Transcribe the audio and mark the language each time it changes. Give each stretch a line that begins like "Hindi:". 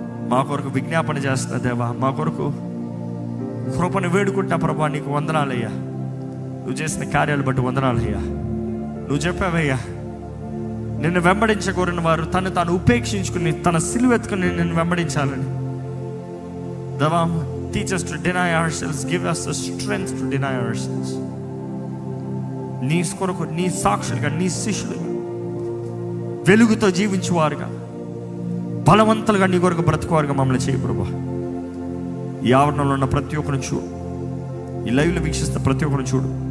Telugu: మా కొరకు విజ్ఞాపన చేస్తున్న దేవా, మా కొరకు కృపను వేడుకుంటా ప్రభా. నీకు వందనాలయ్యా, నువ్వు చేసిన కార్యాలు బట్టి వందనాలయ్యా. నువ్వు చెప్పావయ్యా, నిన్ను వెంబడించకూరిన వారు తను తాను ఉపేక్షించుకుని తన సిలువెత్తుకుని నిన్ను వెంబడించాలని.
English: దేవా, teach us to deny ourselves, give us the strength to deny ourselves.
Telugu: నీ కొరకు, నీ సాక్షులుగా, నీ శిష్యులుగా, వెలుగుతో జీవించువారుగా, బలవంతులుగా నీ కొరకు బ్రతుకువారుగా మమ్మల్ని చేయి ప్రభా. ఈ ఆవరణలో ఉన్న ప్రతి ఒక్కరిని చూడు, ఈ లైవ్లో వీక్షిస్తున్న ప్రతి ఒక్కరిని చూడు.